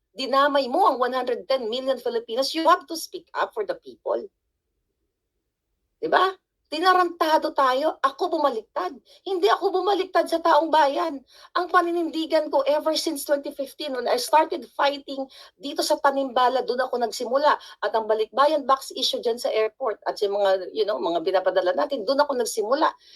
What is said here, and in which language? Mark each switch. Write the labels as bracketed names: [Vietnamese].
[Filipino] Dinamay mo ang 110 million Filipinos. [English] You have to speak up for the people. [Filipino] Diba? Tinarantado tayo, ako bumaliktad. Hindi ako bumaliktad sa taong bayan. Ang paninindigan ko [English] ever since 2015 when I started fighting [Filipino] dito sa Tanimbala, doon ako nagsimula. At ang balikbayan box issue dyan sa airport at yung mga, mga binapadala natin, doon ako nagsimula.